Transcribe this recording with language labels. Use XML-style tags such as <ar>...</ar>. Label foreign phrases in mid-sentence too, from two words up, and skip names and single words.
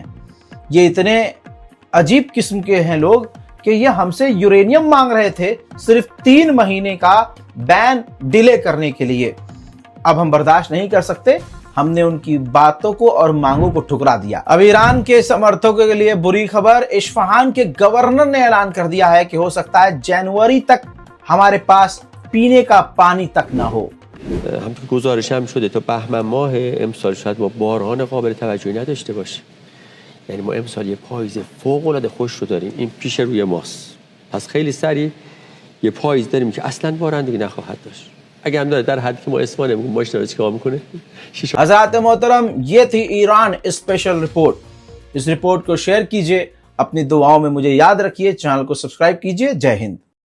<hi>ये इतने अजीब किस्म के हैं लोग कि ये हमसे यूरेनियम मांग रहे थे सिर्फ 3 महीने का</hi> <en>ban delay</en> <hi>करने के लिए। अब हम बर्दाश्त नहीं कर सकते, हमने उनकी बातों को और मांगों को ठुकरा दिया। अब ईरान के समर्थकों के लिए बुरी खबर, इस्फहान के गवर्नर ने ऐलान कर दिया है कि हो सकता है जनवरी तक हमारे पास पीने का पानी तक ना हो।</hi> <fa>همونطور که گزارش هم شده تا بهمن ماه امسال شاید ما باران قابل توجهی نداشته باشیم. یعنی ما امسال یه پاییز فوق العاده خوش رو داریم، این پیش روی ماست. پس خیلی سریع یه پاییز داریم که اصلا باران دیگه نخواهد داشت. اگه هم داره در حدی که ما اسمان میگیم ماشینا رو چیکار میکنه.</fa> <hi>हज़रात मोहतरम, ये थी ईरान स्पेशल रिपोर्ट। इस रिपोर्ट को शेयर कीजिए, अपनी दुआओं में मुझे याद रखिए, चैनल को सब्सक्राइब कीजिए। जय हिंद।</hi>